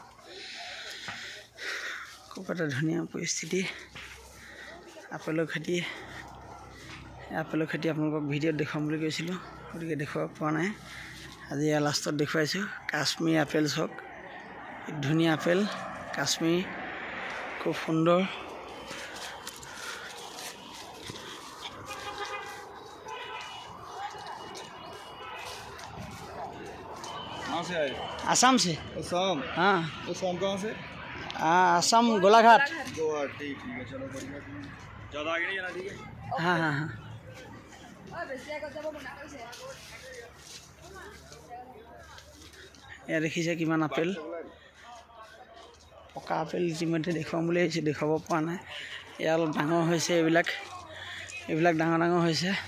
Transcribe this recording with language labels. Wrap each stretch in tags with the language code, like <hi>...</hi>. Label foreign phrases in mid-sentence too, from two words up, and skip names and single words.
<as>খুব এটা ধুনীয়া পৰিস্থিতি আপেলৰ খেতি। আপেলৰ খেতি আপোনালোকক ভিডিঅ'ত দেখুৱাম বুলি কৈছিলোঁ, গতিকে দেখুৱাব পৰা নাই। আজি ইয়াৰ লাষ্টত দেখুৱাইছোঁ। কাশ্মীৰ আপেল চক, ধুনীয়া আপেল কাশ্মীৰ, খুব সুন্দৰ।</as> <hi>आसाम से। आसाम? हाँ, आसाम कहाँ से? आसाम गोलाघाट। गोवा, ठीक है, चलो बढ़िया। ज़्यादा आगे नहीं जाना, ठीक है? हाँ हाँ हाँ।</hi> <as>এয়া দেখিছে কিমান আপেল, পকা আপেল ইতিমধ্যে দেখুৱাম বুলি আহিছোঁ, দেখুৱাব পৰা নাই। এয়া অলপ ডাঙৰ হৈছে, এইবিলাক ডাঙৰ ডাঙৰ হৈছে।</as>